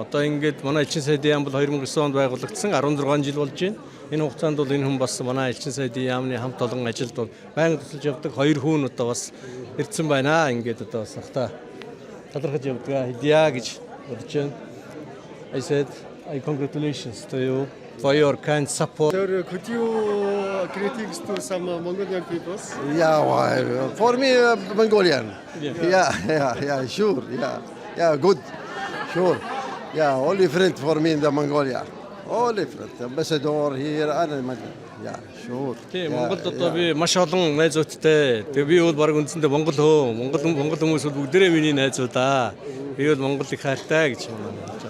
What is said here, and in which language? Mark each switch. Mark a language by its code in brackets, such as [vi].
[mn] Одоо ингээд манай элчин сайдын яам бол 2009 онд байгуулагдсан 16 жил болж байна. Энэ хугацаанд бол энэ хүн бас манай элчин сайдын яамны хамт олон ажилд бол байнга тусалж явдаг. Хоёр хүн одоо бас ирдсэн байна. Ингээд одоо бас ахта талархаж явдаг хэдийа гэж бодож байна. [en] I said I congratulations to you for your kind support. Sir, could you greetings to some Mongolian people? Yeah, for me Mongolian. Yeah, sure. Yeah, good. Sure. Yeah, only friend for me in the Mongolia. Only friend. Ambassador here and yeah, sure. [mn] Тийм Монголд одоо би маш олон найзуудтай. Тэгээ би бол баг үндсэндээ Монгол хүмүүс бол бүгдээрээ миний найзуудаа. Би бол Монголыг хайртай гэж байна.